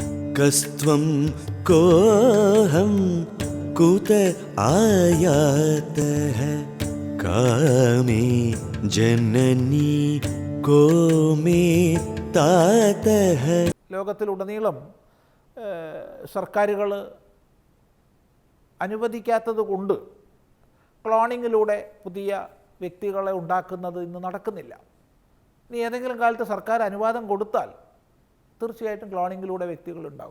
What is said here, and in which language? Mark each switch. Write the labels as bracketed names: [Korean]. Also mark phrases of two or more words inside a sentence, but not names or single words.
[Sanskrit] कस्त्वं कोऽहं कुत आयातः कामे जननी को मे तातः. [Malayalam] ലോകത്തിലുടനീളം സർക്കാരുകൾ അനുവദിക്കാത്തത് കൊണ്ട് ക്ലോണിങ്ങിലൂടെ പുതിയ വ്യക്തികളെ ഉണ്ടാക്കുന്നത് ഇന്ന് നടക്കുന്നില്ല. ഇനി ഏതെങ്കിലും കാലത്ത് സർക്കാർ അനുവാദം കൊടുത്താൽ തീർച്ചയായിട്ടും ക്ലോണിങ്ങിലൂടെ വ്യക്തികളുണ്ടാകും.